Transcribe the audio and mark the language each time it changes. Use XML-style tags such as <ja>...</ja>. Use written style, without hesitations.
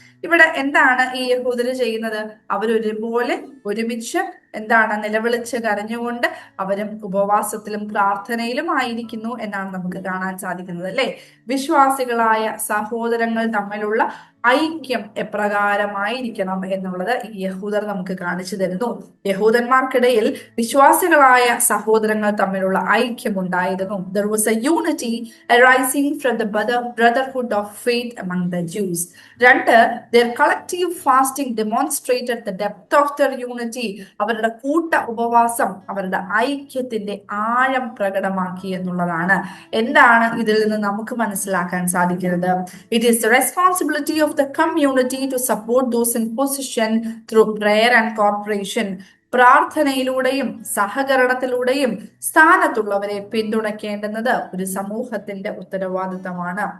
<ml>ഇവിടെ എന്താണ് ഈ യഹൂദർ ചെയ്യുന്നത്? അവരൊരുപോലെ ഒരുമിച്ച് നിലവിളിച്ച് കരഞ്ഞുകൊണ്ട് അവരും ഉപവാസത്തിലും പ്രാർത്ഥനയിലും ആയിരിക്കുന്നു എന്നാണ് നമുക്ക് കാണാൻ സാധിക്കുന്നത് അല്ലെ. വിശ്വാസികളായ സഹോദരങ്ങൾ തമ്മിലുള്ള ഐക്യം എപ്രകാരമായിരിക്കണം എന്നുള്ളത് യഹൂദർ നമുക്ക് കാണിച്ചു തരുന്നു. യഹൂദന്മാർക്കിടയിൽ വിശ്വാസികളായ സഹോദരങ്ങൾ തമ്മിലുള്ള ഐക്യം ഉണ്ടായിരുന്നു.</ml> <en>There was a unity arising from the brotherhood of faith among the Jews.</en> <ml>രണ്ട്,</ml> <en>their collective fasting demonstrated the depth of their unity.</en> <ml>അവരുടെ കൂട്ട ഉപവാസം അവരുടെ ഐക്യത്തിന്റെ ആഴം പ്രകടമാക്കി എന്നുള്ളതാണ്. എന്താണ് ഇതിൽ നിന്ന് നമുക്ക് മനസ്സിലാക്കാൻ സാധിക്കുന്നത്?</ml> <en>It is the responsibility of the community to support those in position through prayer and cooperation.</en> <ml>പ്രാർത്ഥനയിലൂടെയും സഹകരണത്തിലൂടെയും സ്ഥാനത്തുള്ളവരെ പിന്തുണയ്ക്കേണ്ടുന്നത് ഒരു സമൂഹത്തിന്റെ ഉത്തരവാദിത്തമാണ്.</ml>